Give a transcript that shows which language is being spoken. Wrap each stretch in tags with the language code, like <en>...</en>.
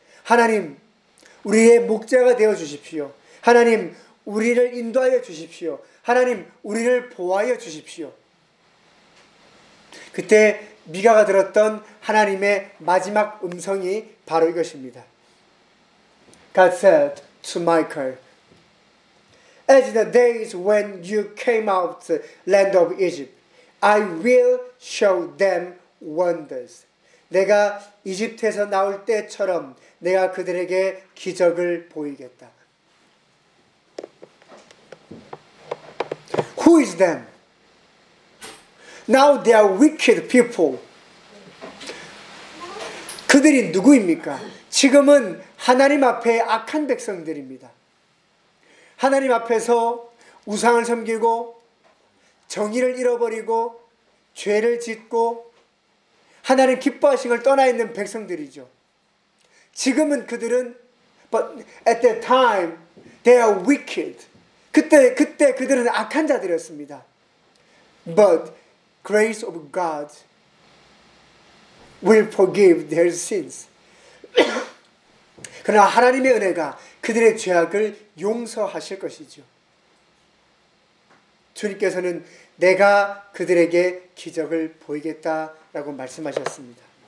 <ko>하나님, 우리의 목자가 되어주십시오. 하나님, 우리를 인도하여 주십시오. 하나님, 우리를 보호하여 주십시오. 그때 미가가 들었던 하나님의 마지막 음성이 바로 이것입니다.</ko> <en>God said to Michael, As the days when you came out the land of Egypt, I will show them wonders.</en> <ko>내가 이집트에서 나올 때처럼 내가 그들에게 기적을 보이겠다.</ko> <en>Who is them? Now they are wicked people.</en> <ko>그들이 누구입니까? 지금은 하나님 앞에 악한 백성들입니다. 하나님 앞에서 우상을 섬기고 정의를 잃어버리고 죄를 짓고 하나님 기뻐하신 걸 떠나 있는 백성들이죠. 지금은 그들은</ko> <en>But at that time they are wicked.</en> <ko>그때 그들은 악한 자들이었습니다.</ko> <en>But grace of God will forgive their sins.</en> <ko>그러나 하나님의 은혜가 그들의 죄악을 용서하실 것이죠. 주님께서는 내가 그들에게 기적을 보이겠다라고 말씀하셨습니다.</ko>